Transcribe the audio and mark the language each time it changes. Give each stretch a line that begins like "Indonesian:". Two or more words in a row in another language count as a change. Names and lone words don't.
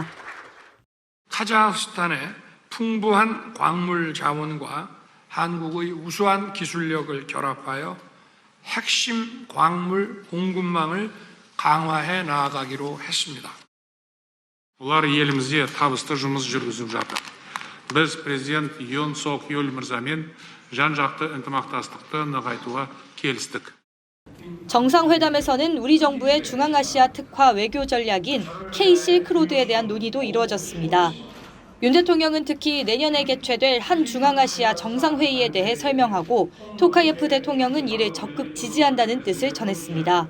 Korean: 카자흐스탄의 풍부한 광물 자원과 한국의 우수한 기술력을 결합하여 핵심 광물 공급망을 강화해 나아가기로 했습니다.
Kazakh: Олар елімізде табысты жұмыс жүргізіп жатыр. Біз президент Yoon Suk Yeol мырзамен жан-жақты ынтымақтастықты нығайтуға келістік.
Korean: 정상회담에서는 우리 정부의 중앙아시아 특화 외교 전략인 K 실크로드에 대한 논의도 이루어졌습니다. 윤 대통령은 특히 내년에 개최될 한중앙아시아 정상회의에 대해 설명하고 토카예프 대통령은 이를 적극 지지한다는 뜻을 전했습니다.